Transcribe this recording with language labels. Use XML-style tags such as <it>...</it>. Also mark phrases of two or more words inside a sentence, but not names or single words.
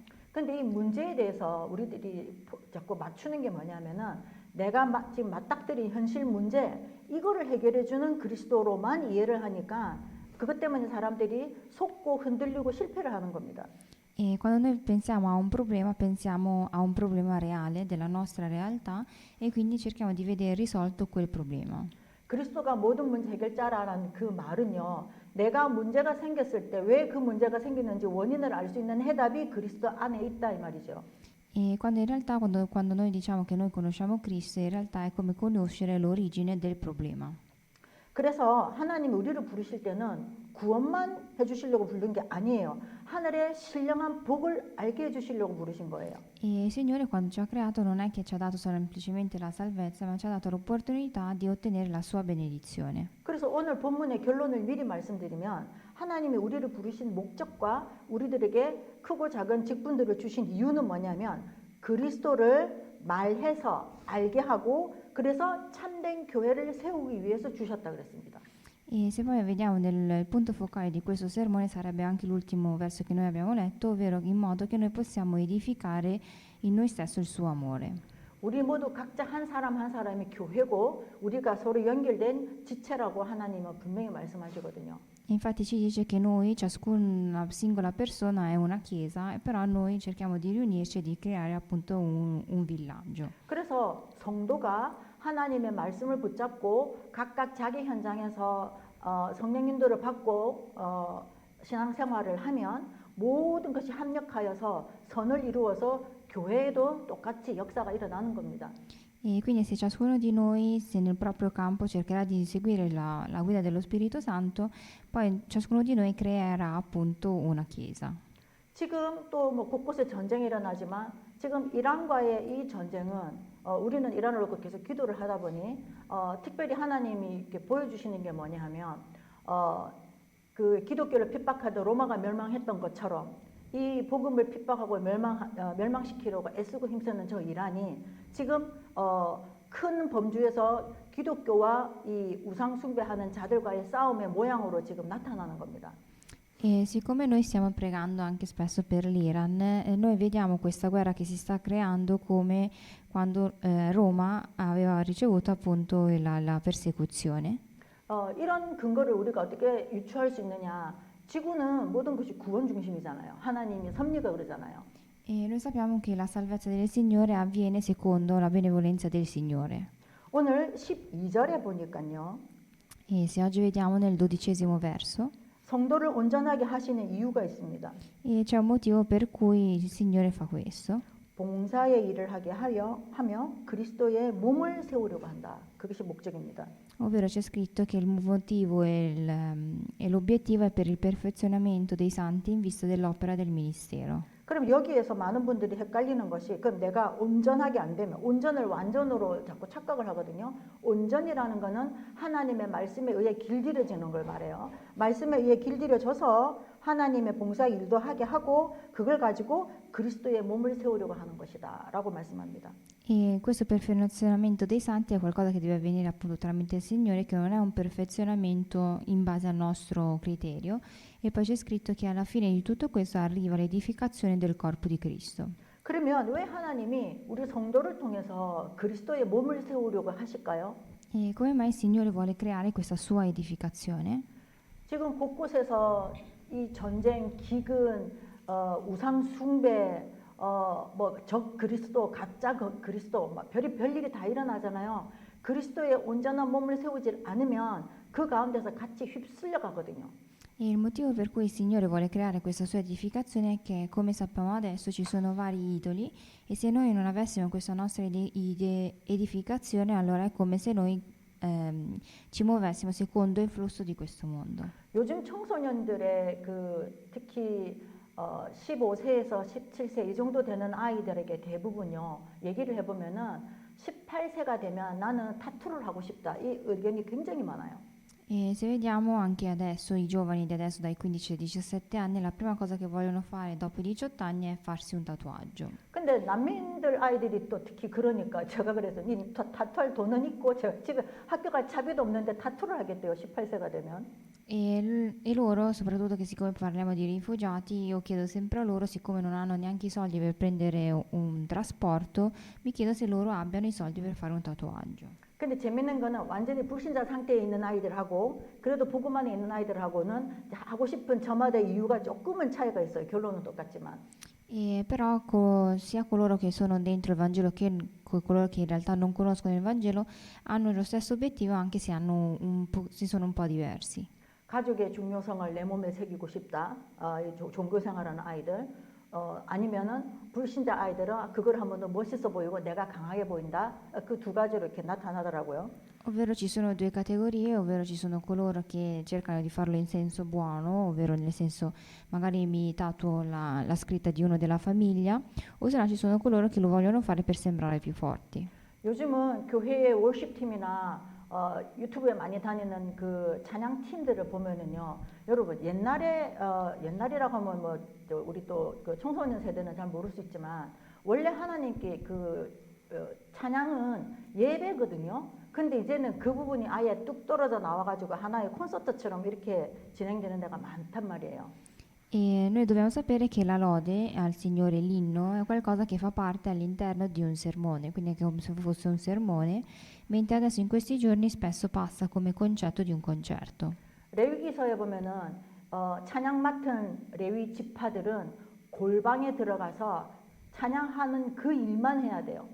<ko>근데 이 문제에 대해서 우리들이 자꾸 맞추는 게 뭐냐면은 내가 지금 맞닥뜨린 현실 문제 이거를 해결해 주는 그리스도로만 이해를 하니까 그것 때문에 사람들이 속고 흔들리고 실패를 하는 겁니다.</ko> <it>E quando noi pensiamo a un problema, pensiamo a un problema reale della nostra realtà e quindi cerchiamo di vedere risolto quel problema.</it> <ko>그리스도가 모든 문제 해결자라는 그 말은요. 내가 문제가 생겼을 때 왜 그 문제가 생기는지 원인을 알 수 있는 해답이 그리스도 안에 있다 이 말이죠.</ko> <it>E quando in realtà quando noi diciamo che noi conosciamo Cristo, in realtà è come conoscere l'origine del problema.</it> <ko>그래서 하나님이 우리를 부르실 때는 구원만 해주시려고 부른 게 아니에요. 하늘의 신령한 복을 알게 해주시려고 부르신 거예요.</ko> <it>E il Signore quando ci ha creato non è che ci ha dato semplicemente la salvezza, ma ci ha dato l'opportunità di ottenere la sua benedizione.</it> <ko>그래서 오늘 본문의 결론을 미리 말씀드리면 하나님이 우리를 부르신 목적과 우리들에게 크고 작은 직분들을 주신 이유는 뭐냐면 그리스도를 말해서 알게 하고 그래서 참된 교회를 세우기 위해서 주셨다 그랬습니다.</ko> <it>E se poi vediamo il punto focale di questo sermone sarebbe anche l'ultimo verso che noi abbiamo letto, ovvero in modo che noi possiamo edificare in noi stesso il suo amore.</it> <ko>우리 모두 각자 한 사람 한 사람이 교회고 우리가 서로 연결된 지체라고 하나님은 분명히 말씀하시거든요.</ko> <it>Infatti ci dice che noi, ciascuna singola persona è una chiesa, e però noi cerchiamo di riunirci e di creare appunto un villaggio.</it> <ko>그래서 성도가 하나님의 말씀을 붙잡고 각각 자기 현장에서 성령 인도를 받고 신앙생활을 하면 모든 것이 합력하여서 선을 이루어서 교회에도 똑같이 역사가 일어나는 겁니다.</ko> <it>E quindi se ciascuno di noi, se nel proprio campo cercherà di seguire la guida dello Spirito Santo, poi ciascuno di noi creerà appunto una chiesa.</it> <ko>지금 또 뭐 곳곳에 전쟁이 일어나지만 지금 이란과의 이 전쟁은 우리는 이란으로 계속 기도를 하다 보니 특별히 하나님이 이렇게 보여주시는 게 뭐냐 하면 그 기독교를 핍박하던 로마가 멸망했던 것처럼 이 복음을 핍박하고 멸망시키려고 애쓰고 힘쓰는 저 이란이 지금 큰 범주에서 기독교와 이 우상 숭배하는 자들과의 싸움의 모양으로 지금 나타나는 겁니다.</ko> <it>E siccome noi stiamo pregando anche spesso per l'Iran, noi vediamo questa guerra che si sta creando come quando Roma aveva ricevuto appunto la persecuzione.</it> <ko>이런 근거를 우리가 어떻게 유추할 수 있느냐? 지구는 모든 것이 구원 중심이잖아요. 하나님이 섭리가 그러잖아요.</ko> <it>E noi sappiamo che la salvezza del Signore avviene secondo la benevolenza del Signore.</it> <ko>오늘 12절에 보니까요.</ko> <it>E se oggi vediamo nel 12° verso,</it> <ko>성도를 온전하게 하시는 이유가 있습니다.</ko> <it>e c'è un motivo per cui il Signore fa questo.</it> <ko>봉사의 일을 하게 하며 그리스도의 몸을 세우려고 한다. 그것이 목적입니다.</ko> <it>Ovvero c'è scritto che il motivo e l'obiettivo è per il perfezionamento dei santi in vista dell'opera del ministero.</it> <ko>그럼 여기에서 많은 분들이 헷갈리는 것이 그럼 내가 온전하게 안 되면 온전을 완전으로 자꾸 착각을 하거든요. 온전이라는 거는 하나님의 말씀에 의해 길들여지는 걸 말해요. 말씀에 의해 길들여져서 하나님의 봉사 일도 하게 하고 그걸 가지고 그리스도의 몸을 세우려고 하는 것이다 라고 말씀합니다.</ko> <it>E questo perfezionamento dei santi è qualcosa che deve avvenire appunto tramite il Signore, che non è un perfezionamento in base al nostro criterio. E poi c'è scritto che alla fine di tutto questo arriva l'edificazione del corpo di Cristo.</it> <ko>그러면 왜 하나님이 우리 성도를 통해서 그리스도의 몸을 세우려고 하실까요?</ko> <it>E come mai il Signore vuole creare questa sua edificazione?</it> <ko>지금 곳곳에서 이 전쟁, 기근, 우상 숭배, 적 그리스도, 가짜 그리스도, 별일이 다 일어나잖아요. 그리스도의 온전한 몸을 세우지 않으면 그 가운데서 같이 휩쓸려 가거든요.</ko> <it>E il motivo per cui il Signore vuole creare questa sua edificazione è che, come sappiamo adesso, ci sono vari idoli, e se noi non avessimo questa nostra edificazione, allora è come se noi ci muovessimo secondo il flusso di questo mondo.</it> <ko>요즘 청소년들의 특히 15세에서 17세 이 정도 되는 아이들에게 대부분요 얘기를 해보면은 18세가 되면 나는 타투를 하고 싶다 이 의견이 굉장히 많아요.</ko> <it>E se vediamo anche adesso, i giovani di adesso dai 15 ai 17 anni, la prima cosa che vogliono fare dopo i 18 anni è farsi un tatuaggio.</it> <ko>근데 난민들 아이들이 또 특히 그러니까 제가 그래서 니 타투할 돈은 있고 제가 집에 학교 갈 차비도 없는데 타투를 하겠대요 18세가 되면.</ko> <it>E loro, soprattutto che siccome parliamo di rifugiati, io chiedo sempre a loro, siccome non hanno neanche i soldi per prendere un trasporto, mi chiedo se loro abbiano i soldi per fare un tatuaggio.</it> <ko>근데 재밌는 거는 완전히 불신자 상태에 있는 아이들하고 그래도 복음 안에 있는 아이들하고는 하고 싶은 저마다 이유가 조금은 차이가 있어요. 결론은 똑같지만.</ko> <it>E però sia coloro che sono dentro il Vangelo che coloro che in realtà non conoscono il Vangelo hanno lo stesso obiettivo, anche se si sono un po' diversi.</it> <ko>가족의 중요성을 내 몸에 새기고 싶다. 종교 생활하는 아이들. 아니면은 불신자 아이들은 그걸 하면 더 멋있어 보이고 내가 강하게 보인다. 그 두 가지로 이렇게 나타나더라고요.</ko> <it>Ovvero ci sono due categorie, ovvero ci sono coloro che cercano di farlo in senso buono, ovvero nel senso magari mi tatuo la scritta di uno della famiglia, o se no ci sono coloro che lo vogliono fare per sembrare più forti.</it> <ko>요즘은 교회의 월십팀이나 유튜브에 많이 다니는 그 찬양 팀들을 보면은요, 여러분 옛날이라고 하면 뭐 우리 또 그 청소년 세대는 잘 모를 수 있지만 원래 하나님께 찬양은 예배거든요. 근데 이제는 그 부분이 아예 뚝 떨어져 나와가지고 하나의 콘서트처럼 이렇게 진행되는 데가 많단 말이에요.</ko> <it>E noi dobbiamo sapere che la lode al Signore, l'inno, è qualcosa che fa parte all'interno di un sermone, quindi è come se fosse un sermone, mentre adesso in questi giorni spesso passa come concetto di un concerto.</it> <ko>레위기서에 보면은 찬양 맡은 레위 지파들은 골방에 들어가서 찬양하는 그 일만 해야 돼요.</ko>